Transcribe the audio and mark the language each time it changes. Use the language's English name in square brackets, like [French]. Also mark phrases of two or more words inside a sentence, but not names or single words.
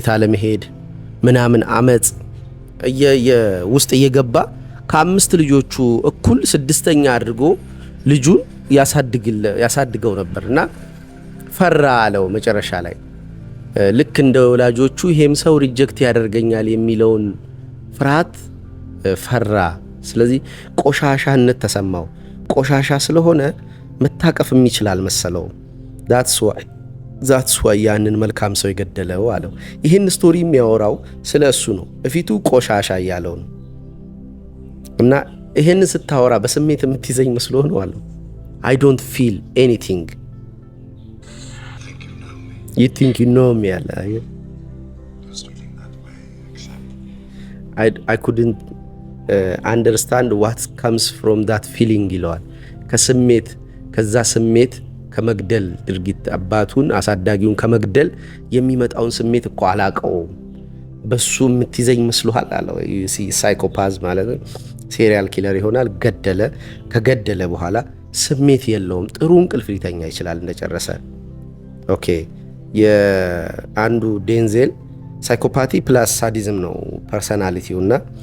[Amharic] አለመሄድ ምናምን አመጽ ውስጥ እየገባ ከአምስት ልጆቹ እኩል ስድስተኛ አድርጎ ልጁን ያሳድገው ነበርና ፈራ አለው መጨረሻ ላይ ልክ እንደ ወላጆቹ ይሄም ሰው ሪጀክት ያደርገኛል የሚለውን ፍርሃት ፈራ። ስለዚህ ቆሻሻነት ተሰማው። ቆሻሻ ስለሆነ መታቀፍም ይችላል መሰለው። [English] that's why [Amharic] ያንን መልካም ሰው የገደለው አለው። ይህን ስቶሪ የሚያወራው ስለ እሱ ነው። እፊቱ ቆሻሻ እያለው ነው እና ይህን ስታወራ በስሜት የምትይዘኝ መስሎ ነው አለው። [English] I don't feel anything you think you know me አለ። I couldn't understand what comes from that feeling [Amharic] ይለዋል። ከስሜት ከዛ ስሜት ከመግደል ድርጊት አባቱን አሳዳጊውን ከመግደል የሚመጣውን ስሜት እኮ አላቀውም። በሱ የምትይዘኝ መስሎሃል አለው። ሳይኮፓዝ ማለት ነው። [English] serial killer [Amharic] ይሆናል። ገደለ። ከገደለ በኋላ ስሜት የለውም። ጥሩ እንቅልፍ ሊተኛ ይችላል እንደጨረሰ። ኦኬ የአንዱ ዴንዜል [English] psychopathy plus sadism [Amharic] ነው ፐርሰናሊቲው እና